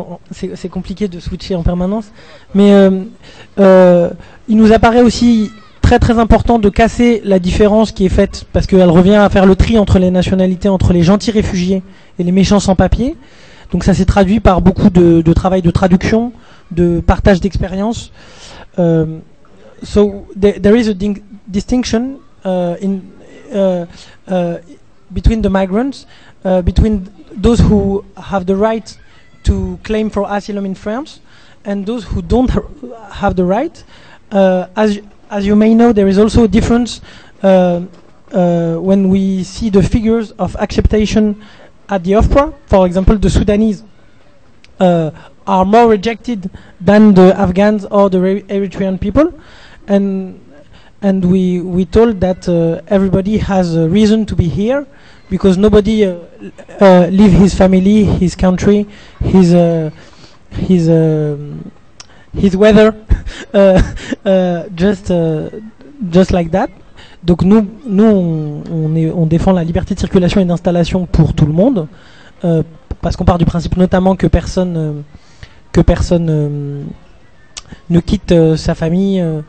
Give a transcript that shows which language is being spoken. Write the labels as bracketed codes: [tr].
[fr] C'est compliqué de switcher en permanence, mais il nous apparaît aussi très très important de casser la différence qui est faite, parce qu'elle revient à faire le tri entre les nationalités, entre les gentils réfugiés et les méchants sans papier. Donc ça s'est traduit par beaucoup de travail de traduction, de partage d'expérience. [en] So there is a distinction between the migrants, between those who have the right to claim for asylum in France and those who don't have the right. As you may know, there is also a difference when we see the figures of acceptation at the OFPRA. For example, the Sudanese are more rejected than the Afghans or the Eritrean people. And we told that everybody has a reason to be here, because nobody leave his family, his country, his weather, just like that. [fr] Donc nous on défend la liberté de circulation et d'installation pour tout le monde, parce qu'on part du principe notamment que personne ne quitte sa famille.